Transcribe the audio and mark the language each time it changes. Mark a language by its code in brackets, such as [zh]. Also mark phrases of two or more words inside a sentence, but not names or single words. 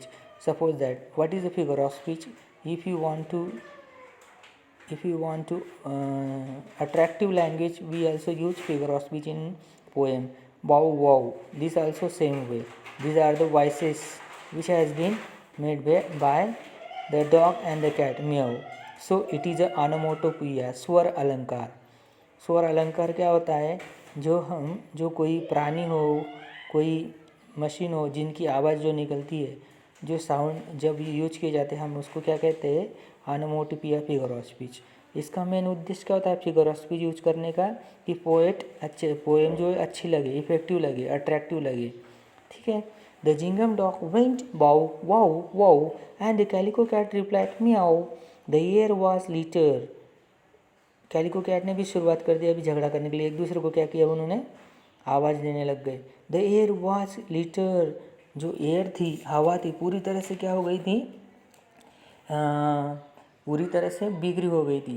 [en] Suppose that what is the figure of speech? If you want to attractive language, we also use figure of speech in poem. Bow wow. This also same way. These are the voices which has been made by the dog and the cat. Meow. So it is a onomatopoeia. [hi] स्वर अलंकार. स्वर अलंकार क्या होता है? जो कोई प्राणी हो, कोई मशीन हो, जिनकी आवाज़ जो निकलती है, जो साउंड जब यूज किए जाते हैं, हम उसको क्या कहते हैं [en] onomatopoeia figure of speech. [hi] इसका मेन उद्देश्य क्या होता है [en] figure of speech use [hi] करने का कि पोएम जो है अच्छी लगे, इफेक्टिव लगे, अट्रैक्टिव लगे. ठीक है. [en] The jingam dog went bow wow wow and the calico cat replied meow. The air was litter. [hi] कैलिको कैट ने भी शुरुआत कर दिया अभी झगड़ा करने के लिए. एक दूसरे को क्या किया उन्होंने आवाज़ देने लग गए. [en] The air was litter. [hi] जो एयर थी, हवा थी, पूरी तरह से क्या हो गई थी, पूरी तरह से बिगड़ी हो गई थी.